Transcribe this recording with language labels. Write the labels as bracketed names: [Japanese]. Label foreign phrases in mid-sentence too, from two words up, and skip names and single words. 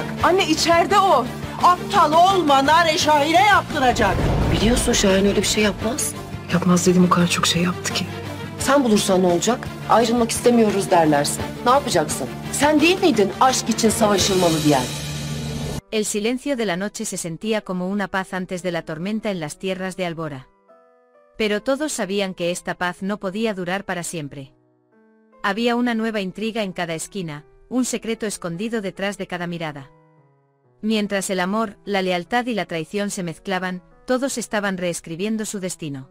[Turkish] Anne içeride o. Aptal olma, Nare Şahin'e yaptıracak. Biliyorsun Şahin öyle bir şey yapmaz. Yapmaz dedim, o kadar çok şey yaptı ki. Sen bulursan ne olacak? Ayrılmak istemiyoruz derlerse. Ne yapacaksın? Sen değil miydin aşk için savaşılmalı diyen? [Spanish] El silencio de la noche se sentía como una paz antes de la tormenta en las tierras de Albora. Pero todos sabían que esta paz no podía durar para siempre. Había una nueva intriga en cada esquina, un secreto escondido detrás de cada mirada. Mientras el amor, la lealtad y la traición se mezclaban, todos estaban reescribiendo su destino.